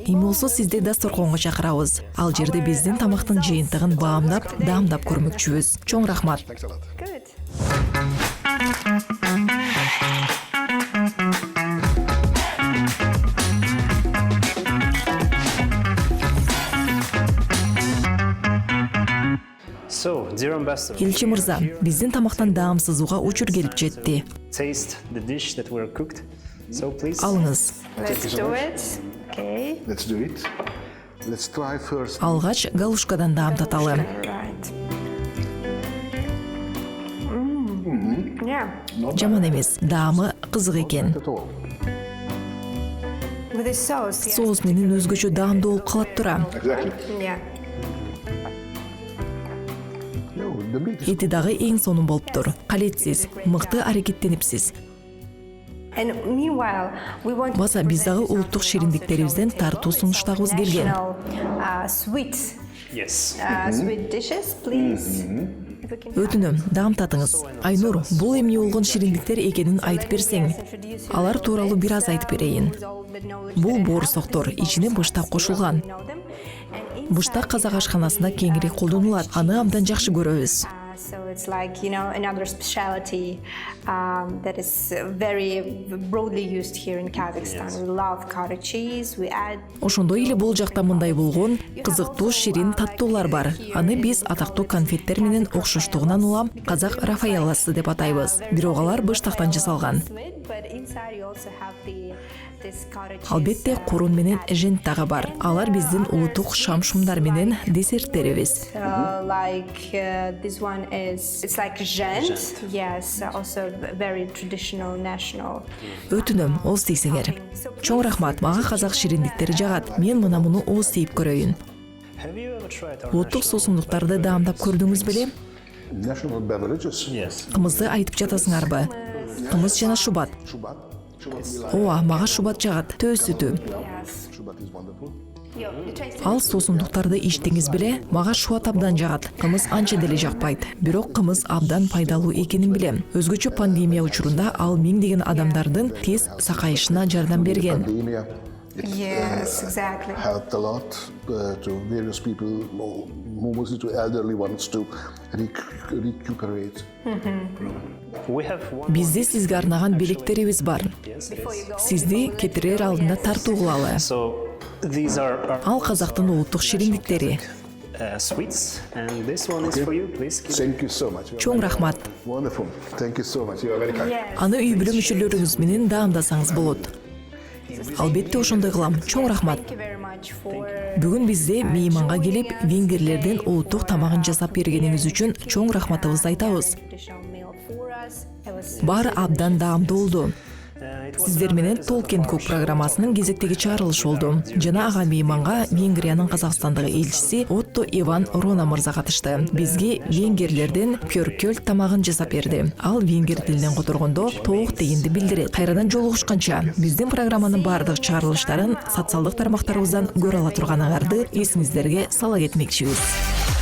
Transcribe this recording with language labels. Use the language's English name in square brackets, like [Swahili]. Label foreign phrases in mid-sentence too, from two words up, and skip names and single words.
[Kyrgyz] Эми болсо сизди дасторконго чакырабыз. Ал жерде биздин тамактын жыйынтыгын баамдап, даамдап көрмөкчүбүз. Чоң рахмат. [English] Thanks a lot. Good. So, dear ambassador, [Kyrgyz] Элчи мырза, биздин тамактан даамсызууга учур келип жетти. [English] taste the dish that were cooked. So please. [Kyrgyz] Алыңыз. [English] Let's do it. Okay. Let's do it. Let's try first. [Kyrgyz] Алгач галушкадан даамдаталы. [English] Right. Yeah. [Kyrgyz] Жаман эмес, даамы кызык экен. [English] At all. With the sauce. Yes. [Kyrgyz] Соус менен өзгөчө даамдуу болуп калат тура. [English] Exactly. Yeah. No, the meat is [Kyrgyz] Эти дагы эң сонун болуптур. Калетсиз, мыкты аракеттенипсиз. [English] And meanwhile, we want to [Kyrgyz] Баса биз дагы [English] present some [Kyrgyz] улуттук [English] of [Kyrgyz] шериндиктерибизден [English] the [Kyrgyz] тартуу сунуштагыбыз келген. [English] national, sweet Yes. sweet dishes, please. [Kyrgyz] Өтүнөм, даамтатыңыз. Айнур, бул эмне болгон шириндиктер экенин айтып берсең. Алар тууралуу бир аз айтып берейин. Бул боорусоктор, ичине быштак кошулган. Быштак казак ашканасында кеңири колдонулат. Аны абдан жакшы көрөбүз. [English] So it's like, another specialty that is very broadly used here in Kazakhstan. We love cottage cheese, we add... [Kyrgyz] Ошондой эле бул жакта мындай болгон кызыктуу ширин таттуулар бар. Аны биз атактуу конфеттер менен окшоштугунан улам казак рафаэлласы деп атайбыз. Бирок алар быштактан жасалган. Албетте курун менен жент дагы бар. Алар биздин улуттук шам-шумдар менен десерттерибиз. [English] Like this one it's like gent. Yes, also very traditional, national. [Kyrgyz] Өтүнөм, ооз тийсеңер. Чоң рахмат, мага казак шириндиктери жагат. Мен муну ооз тийип көрөйүн. Улуттук суусундуктарды даамдап көрдүңүз беле? [English] National beverages. Yes. [Kyrgyz] Кымызды айтып жатасыңарбы? Кымыз жана шубат. Ооба, мага шубат жагат. Төө сүтү. [English] Shubat is wonderful. [Kyrgyz] Ал суусундуктарды ичтиңиз беле? Мага шубат абдан жагат. Кымыз анча деле жакпайт. Бирок кымыз абдан пайдалуу экенин билем. Өзгөчө пандемия учурунда ал миңдеген адамдардын тез сакайышына жардам берген. [English] Pandemia, Yes, exactly. helped a lot to various people, mostly to elderly ones, to recuperate. We have one. [Kyrgyz] Бизде сизге арнаган белектерибиз бар. Сизди кетирер алдында тартуу кылалы. [English] So these are [Kyrgyz] Ал казактын улуттук шириндиктери. [English] sweets, and this one is for you. Please. Thank you so much. [Kyrgyz] Чоң рахмат. [English] Wonderful. Thank you so much. You are very kind. [Kyrgyz] Аны үй бүлө мүчөлөрүңүз менен даамдасаңыз болот. Албетте ошондой кылам. Чоң рахмат. [English] Thank you very much for [Kyrgyz] Бүгүн бизде мейманга келип, венгерлерден улуттук тамагын жасап бергениңиз үчүн чоң рахматыбызды айтабыз. [English] traditional meal for us. It was [Kyrgyz] Баары абдан даамдуу болду. Сиздер менен Толкен Кук программасынын кезектеги чыгарылышы болду. Жана ага мейманга Венгриянын Казакстандагы элчиси Отто Иван Рона мырза катышты. Бизге венгерлерден пёркөл тамагын жасап берди. Ал венгер тилинен которгондо тоок дегенди билдирет. Кайрадан жолугушканча, биздин программанын баардык чыгарылыштарын социалдык тармактарыбыздан көрө ала турганыңарды эсиңиздерге сала кетмекчибиз.